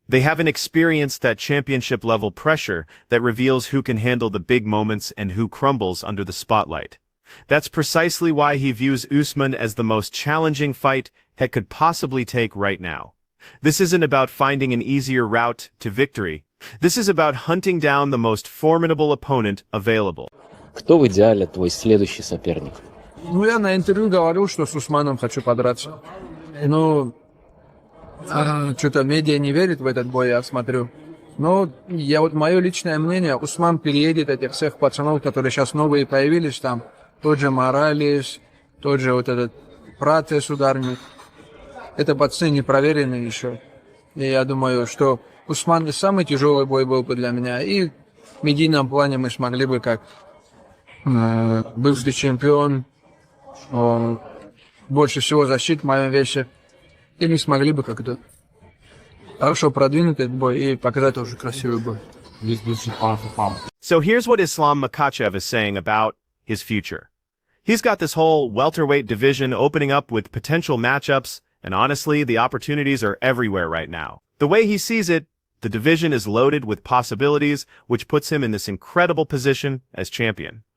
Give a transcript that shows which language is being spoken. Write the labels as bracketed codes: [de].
[en] They haven't experienced that championship-level pressure that reveals who can handle the big moments and who crumbles under the spotlight. That's precisely why he views Usman as the most challenging fight he could possibly take right now. This isn't about finding an easier route to victory. This is about hunting down the most formidable opponent available. [ru] Кто в идеале твой следующий соперник? Я на интервью говорил, что с Усманом хочу подраться. Что-то медиа не верит в этот бой, я смотрю. Но мое личное мнение, Усман переедет этих всех пацанов, которые сейчас новые появились там. Тот же Моралес, тот же вот этот Пратес ударник. Это пацаны не проверенные еще. И я думаю, что Усман самый тяжелый бой был бы для меня. И в медийном плане мы смогли бы, как бывший чемпион, больше всего защит в моем весе. И мы смогли бы как-то хорошо продвинуть этот бой и показать тоже красивый бой. [en] So here's what Islam Makhachev is saying about his future. He's got this whole welterweight division opening up with potential matchups, and honestly, the opportunities are everywhere right now. The way he sees it, the division is loaded with possibilities, which puts him in this incredible position as champion.